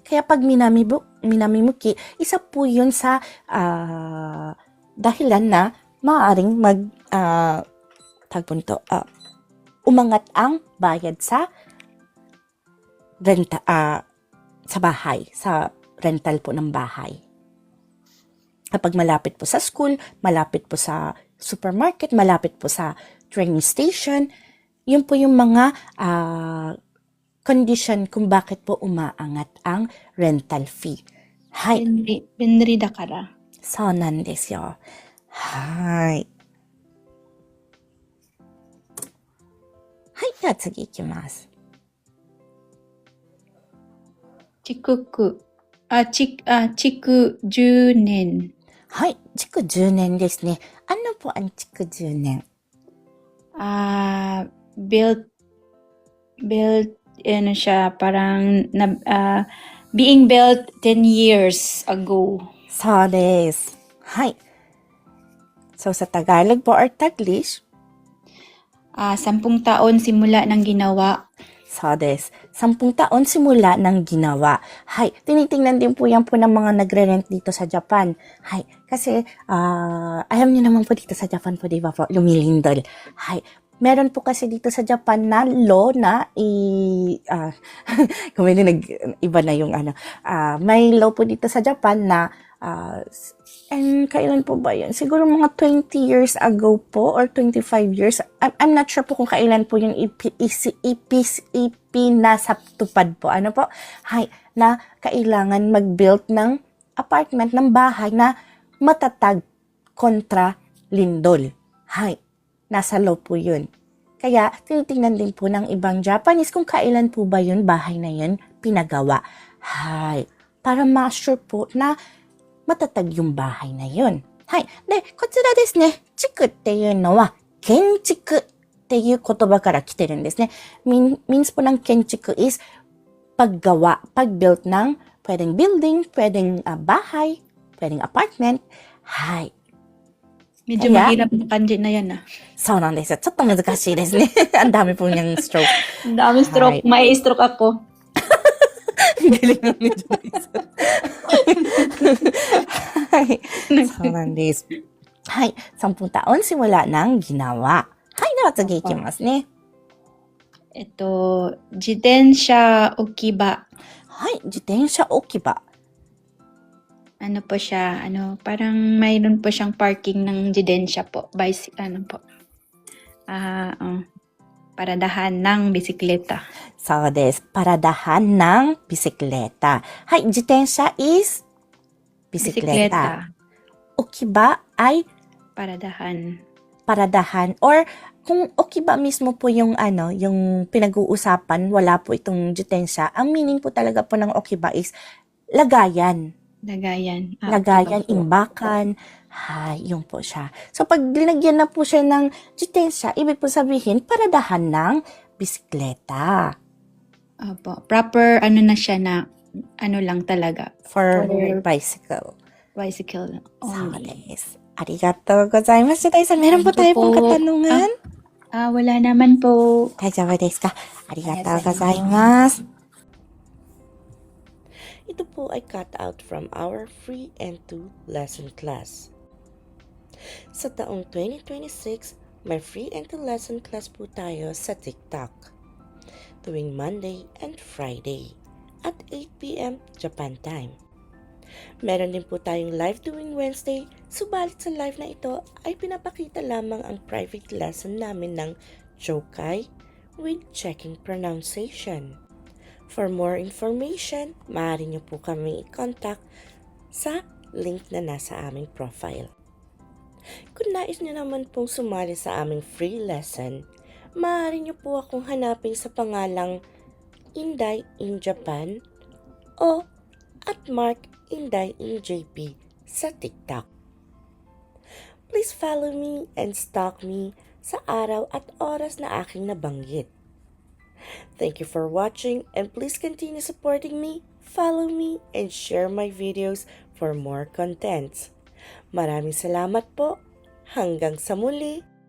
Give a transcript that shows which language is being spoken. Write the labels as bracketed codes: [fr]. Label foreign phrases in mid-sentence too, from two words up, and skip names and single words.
[tl] Kaya pag minamimuki, isa po yun sa dahilan na maaaring umangat ang bayad sa renta, sa bahay, sa rental po ng bahay. Kapag malapit po sa school, malapit po sa supermarket, malapit po sa [en] train station, [tl] yun po yung mga condition kung bakit po umaangat ang [en] rental fee. [ja] Hay. 便利だから。そうなんですよ。はい。はい。では次行きます。築10年。はい。築10年ですね。 [tl] Ano po ang [ja] 築10年? [tl] Built, siya, parang, [en] being built 10 years ago. [ja] そうです。 [tl] はい。So, sa Tagalog po or Taglish, 10 taon simula ng ginawa. [ja] そうです. [tl] 10 taon simula ng ginawa. Hay, tinitingnan din po yan po ng mga nagre-rent dito sa Japan. Hay, kasi alam niyo naman po dito sa Japan po, di ba po, lumilindol. Hay, meron po kasi dito sa Japan na law na kung iba na yung may law po dito sa Japan na and kailan po ba yun? Siguro mga 20 years ago po or 25 years. [en] I'm not sure [tl] po kung kailan po yung nasa tupad po. Ano po? Hay, na kailangan mag-build ng apartment, ng bahay na matatag kontra lindol. Hay, nasa law po yun. Kaya, tinitingnan din po ng ibang Japanese kung kailan po ba yun, bahay na yun, pinagawa. Hay, para ma-sure po na matatag yung bahay na yun. [ja] Hay. De, こちらですね。地区っていうのは、建築っていう言葉から来てるんですね。 [tl] Means po ng 建築 is paggawa, pag-build ng pwedeng building, pwedeng bahay, pwedeng apartment. [ja] Hay. [tl] Medyo Kaya? mahirap na kanji na yan. [ja] そうなんですよ。ちょっと難しいですね。 [tl] Ang dami po niyang stroke. Ang dami stroke. May stroke ako. Galing ng ni Joyce. [ja] はい。そうなんです。はい。 [tl] 10 taon simula ng ginawa. [ja] はい。では次いきますね。自転車置き場。はい。自転車置き場。 [tl] Ano po siya, parang mayroon po siyang parking ng jidensya po. Paradahan ng bisikleta. [ja] そうです。 [tl] paradahan ng bisikleta. [ja] はい。 [tl] 自転車 is bisikleta. 置き場 ay Paradahan. paradahan or kung okiba mismo po yung yung pinag-uusapan, wala po itong jitensya. Ang meaning po talaga po ng okiba is lagayan. Lagayan. Lagayan, Opo. imbakan. Hay, yun po siya. So, pag linagyan na po siya ng jitensya, ibig po sabihin, paradahan ng bisikleta. Opo. Proper, na siya na, lang talaga. [en] For For bicycle. Bicycle So, only. [ja] des. ありがとうございます. Dai-san, [tl] meron po tayo pong po. katanungan. Wala naman po. [ja] 大丈夫ですか？ありがとうございます. [tl] Ito po ay [en] cut out from our free and 2 lesson class. [tl] Sa taong 2026, may [en] free and 2 lesson class [tl] po tayo sa TikTok. Tuwing [en] Monday and Friday [tl] at 8 p.m. [en] Japan time. [tl] Meron din po tayong live tuwing Wednesday, subalit sa live na ito ay pinapakita lamang ang [en] private lesson [tl] namin ng Jokai [en] with checking pronunciation. For more information, [tl] maaari niyo po kami i-contact sa link na nasa aming profile. Kung nais niyo naman pong sumali sa aming [en] free lesson, [tl] maaari niyo po akong hanapin sa pangalang Inday in Japan o @MarkIndayInJP sa TikTok. [en] Please follow me and stalk me [tl] sa araw at oras na aking nabanggit. [en] Thank you for watching and please continue supporting me, follow me, and share my videos for more contents. [tl] Maraming salamat po. Hanggang sa muli.